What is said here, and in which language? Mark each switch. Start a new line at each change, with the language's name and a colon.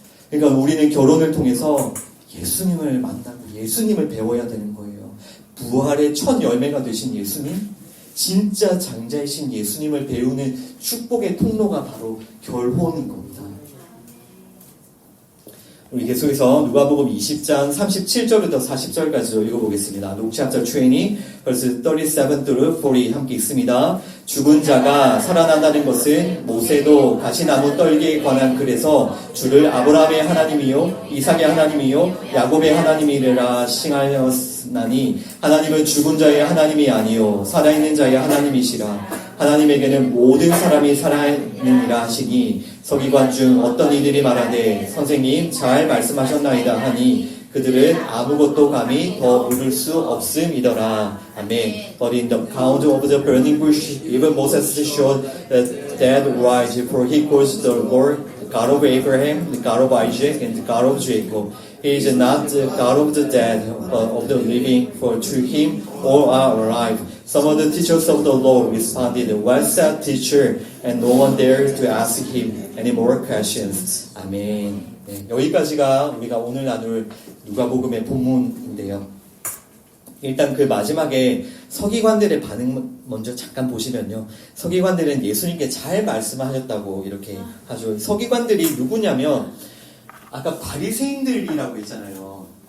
Korean: 그러니까 우리는 결혼을 통해서 예수님을 만나고 예수님을 배워야 되는 거예요. 부활의 첫 열매가 되신 예수님, 진짜 장자이신 예수님을 배우는 축복의 통로가 바로 결혼인 겁니다. 우리 계속해서 누가복음 20장 37절부터 40절까지 읽어보겠습니다.
English: Luke chapter 20, verse 37 through 40
Korean: 함께 읽습니다. 죽은 자가 살아난다는 것은 모세도 가시나무 떨기에 관한 글에서 주를 아브라함의 하나님이요 이삭의 하나님이요 야곱의 하나님이라 칭하였나니 하나님은 죽은 자의 하나님이 아니요 살아있는 자의 하나님이시라. 하나님에게는 모든 사람이 살아있느니라 하시니 서기관 중 어떤 이들이 말하되 선생님 잘 말씀하셨나이다 하니 그들은 아무것도 감히 더 물을 수 없음이더라. 아멘.
English: But in the account of the burning bush, even Moses showed that right, for he calls the Lord God of Abraham, the God of Isaac, and the God of Jacob. He is not the God of the dead, but of the living, for to him all are alive. Some of the teachers of the law responded, well said, teacher, and no one dared to ask him any more questions.
Korean: 아멘. 네, 여기까지가 우리가 오늘 나눌 누가복음의 본문인데요. 일단 그 마지막에 서기관들의 반응 먼저 잠깐 보시면요. 서기관들은 예수님께 잘 말씀하셨다고 이렇게 하죠. 서기관들이 누구냐면 아까 바리새인들이라고 했잖아요.